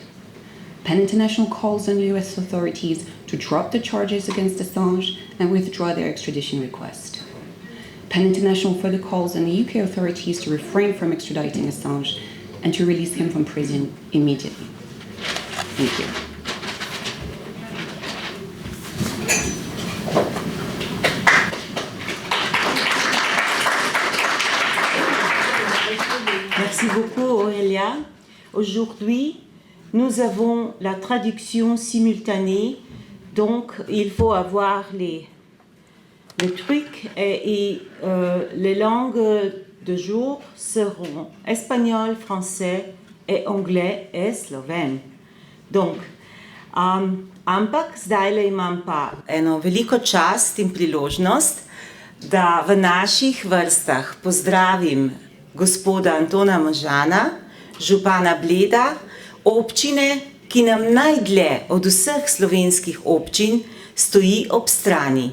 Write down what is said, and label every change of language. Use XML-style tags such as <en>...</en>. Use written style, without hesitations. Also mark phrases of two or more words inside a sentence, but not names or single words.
<en>PEN International calls on US authorities to drop the charges against Assange and withdraw their extradition request. PEN International further calls on the UK authorities to refrain from extraditing Assange and to release him from prison immediately. Thank you.</en> <fr>Merci beaucoup, Aurélia. Aujourd'hui, nous avons la traduction simultanée, donc il faut avoir les trucs et les langues de jour seront espagnol, français et anglais et sloven. Donc,</fr> <sl>ampak zdajle imam pa eno veliko čast in priložnost, da v naših vrstah pozdravim gospoda Antona Možana, župana Bleda, občine, ki nam najdlje od vseh slovenskih občin stoji ob strani.</sl>